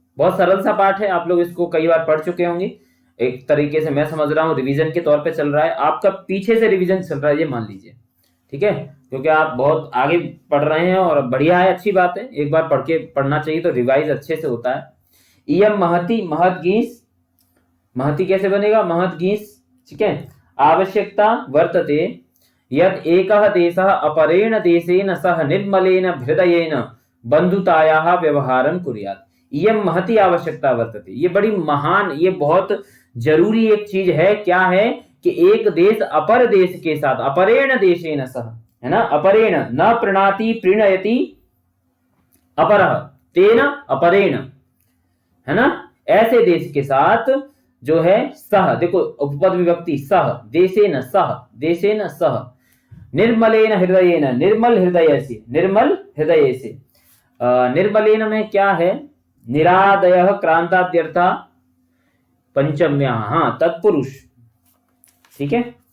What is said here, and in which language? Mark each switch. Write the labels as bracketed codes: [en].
[hi] बहुत सरल सा पाठ है, आप लोग इसको कई बार पढ़ चुके होंगे। एक तरीके से मैं समझ रहा हूँ रिवीजन के तौर पे चल रहा है, आपका पीछे से रिवीजन चल रहा है, ये मान लीजिए, ठीक है, क्योंकि आप बहुत आगे पढ़ रहे हैं और बढ़िया है, अच्छी बात है, एक बार पढ़ना चाहिए तो रिवाइज अच्छे से होता है। [sa] इयम महति, महत गीस, महति [hi] कैसे बनेगा, महत गीस, ठीक है। [sa] आवश्यकता वर्तते यत् एकः देशः अपरेण देशेन सह निर्मलेन हृदयेन बंधुतायाः व्यवहारं कुर्यात्। इयम महति आवश्यकता वर्तते, [hi] ये बड़ी महान, ये बहुत जरूरी एक चीज है। क्या है कि एक देश अपर देश के साथ, [sa] अपरेण देशेन सह, [hi] है ना, [sa] अपरेण न प्रणीति प्रीणयति अपरः तेन अपरेण, [hi] है ना, ऐसे देश के साथ जो है सह, देखो उपपद विभक्ति सह, [sa] देशेन सह, देशेन सह, निर्मलेन हृदयेन, [hi] निर्मल हृदय से, निर्मल हृदय से, निर्मलेन में क्या है, [sa] निरादयः क्रांताद्यर्था पंचम्या, [hi] हाँ तत्पुरुष, ठीक है,